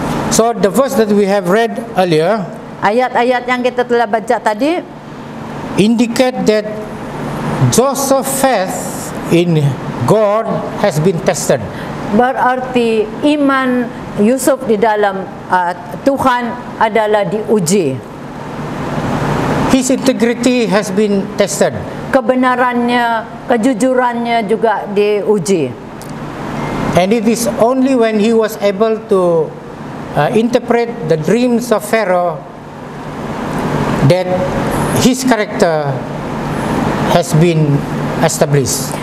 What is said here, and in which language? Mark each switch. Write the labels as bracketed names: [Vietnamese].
[English] So the verse that we have read earlier [Malay] Ayat-ayat yang kita telah baca tadi [English] indicate that Joseph's faith in God has been tested. [Malay] berarti iman Yusuf di dalam Tuhan adalah diuji. [English] His integrity has been tested. [Malay] Kebenarannya, kejujurannya juga diuji. [English] And it is only when he was able to interpret the dreams of Pharaoh that his character has been established.